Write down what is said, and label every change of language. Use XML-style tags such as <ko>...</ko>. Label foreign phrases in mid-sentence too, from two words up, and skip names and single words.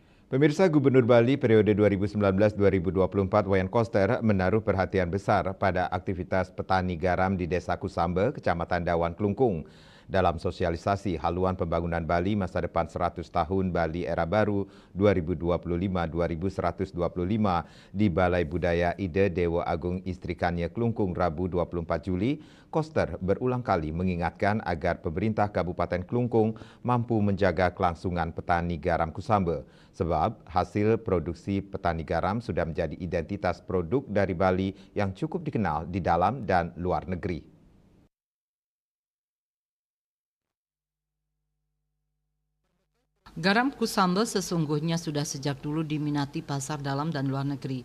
<id>Pemirsa, Gubernur Bali periode 2019-2024 Wayan Koster menaruh perhatian besar pada aktivitas petani garam di Desa Kusambe, Kecamatan Dawan Klungkung. Dalam sosialisasi haluan pembangunan Bali masa depan 100 tahun Bali era baru 2025-2125 di Balai Budaya Ide Dewa Agung Istrikanya Klungkung Rabu 24 Juli, Koster berulang kali mengingatkan agar pemerintah Kabupaten Klungkung mampu menjaga kelangsungan petani garam Kusambe. Sebab hasil produksi petani garam sudah menjadi identitas produk dari Bali yang cukup dikenal di dalam dan luar negeri. Garam Kusambe sesungguhnya sudah sejak dulu diminati pasar dalam dan luar negeri.</id>